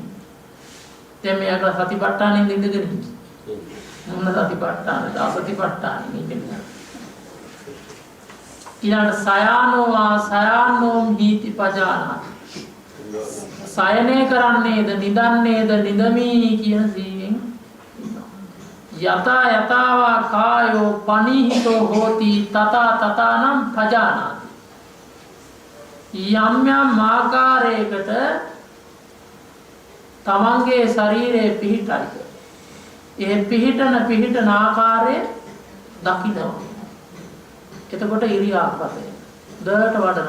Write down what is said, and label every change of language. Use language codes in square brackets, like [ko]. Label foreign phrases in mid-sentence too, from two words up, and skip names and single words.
[si] දැන් මෙයාට සතිපට්ඨානෙන් ඉඳගෙන ඉන්නේ. මොන සතිපට්ඨානද? අසතිපට්ඨානෙ ඉන්නේ. [pi] ඊළඟ සයානෝවා සයානෝම් හීති පජානා. [si] සයනය කරන්නේද නිදන්නේද නිදමි කියන සිහියෙන් [pi] යතා යතාවා කායෝ පනිහිතෝ හෝති තතා තතානම් පජානාති. [si] යම් යම් ආකාරයකට තමන්ගේ ශරීරයේ පිහිටයි. ඒ පිහිටන ආකාරය දකිනවා. එතකොට ඉරියාපතේ දරට වඩනවා.